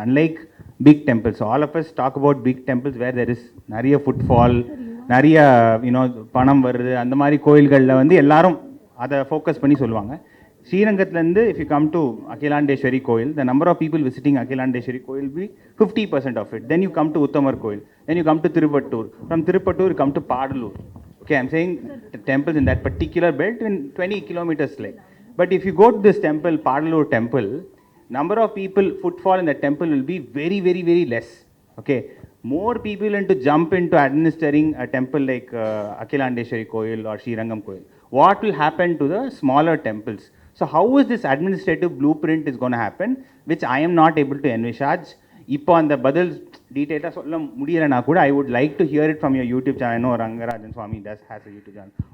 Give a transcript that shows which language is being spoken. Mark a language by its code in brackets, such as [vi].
[en] unlike big temples, all of us talk about big temples where there is [ta] நிறைய footfall, நிறைய பணம் வருது. அந்த மாதிரி கோயில்களில் எல்லாரும் அதை ஃபோக்கஸ் பண்ணி சொல்லுவாங்க. [en] ஸ்ரீரங்கத்துலேருந்து if you come to Akilandeswari கோயில், the number of people visiting Akilandeswari கோயில் be 50% of it. Then you come to Uthamar கோயில், then you come to Thiruppattur, from Thiruppattur come to Padalur. Okay, I'm saying the temples in that particular belt in 20 kilometers like. But if you go to this temple, Padalur temple, number of people footfall in that temple will be very, very, very less. Okay, more people want to jump into administering a temple like Akhilandeshwari Koil or Srirangam Koil. What will happen to the smaller temples? So how is this administrative blueprint is going to happen, which I am not able to envisage? [ta] இப்போ அந்த பதில் டீட்டெயிலாக சொல்ல முடியலைன்னா கூட [en] I would like to hear it from your YouTube channel. No Rangarajan Swamy does has a YouTube channel.